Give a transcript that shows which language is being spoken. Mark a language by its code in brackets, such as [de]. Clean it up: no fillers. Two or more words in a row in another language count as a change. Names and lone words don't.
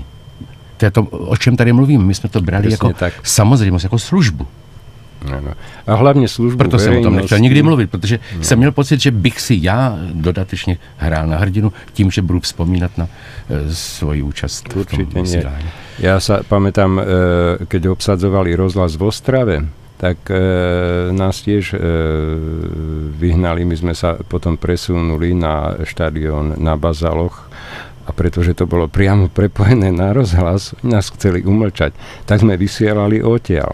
[cs] To je to, o čem tady mluvím. My jsme to brali jako samozřejmost, jako službu. Ano. A hlavně službu. Proto jsem o tom nechtěl nikdy mluvit, protože jsem měl pocit, že bych si já dodatečně hrál na hrdinu tím, že budu vzpomínat na svoji účast v tom vysílání. [sk] Ja sa pamätám, keď obsadzovali rozhlas v Ostrave, tak nás tiež vyhnali. My sme sa potom presunuli na štadión na Bazaloch a pretože to bolo priamo prepojené na rozhlas, nás chceli umlčať, tak sme vysielali odtiaľ.